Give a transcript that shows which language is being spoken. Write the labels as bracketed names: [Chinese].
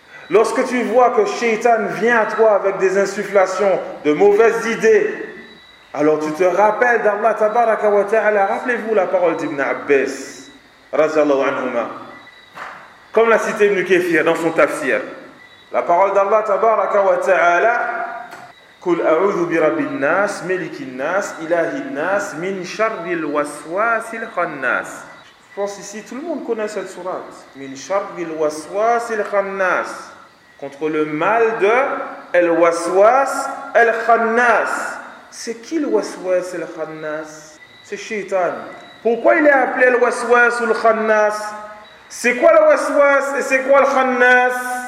[French] Lorsque tu vois que Shaitan vient à toi avec des insufflations, de mauvaises idées, alors tu te rappelles d'Allah tabaraka wa ta'ala. Rappelez-vous la parole d'Ibn Abbas radiallahu anhuma, comme l'a cité Ibn Kathir dans son tafsir. La parole d'Allah tabaraka wa ta'ala, [Arabic] قل أعوذ برب الناس ملك الناس إله الناس من شر الوسواس الخناس. [French] Je pense ici tout le monde connaît cette sourate. [Arabic] من شر الوسواس الخناس. [French] Contre le mal de [Arabic] el waswas el khannas. [French] C'est qui le waswas el khannas? C'est Shaitan. Pourquoi il est appelé el waswas ou le khannas? C'est quoi le waswas et c'est quoi le khannas?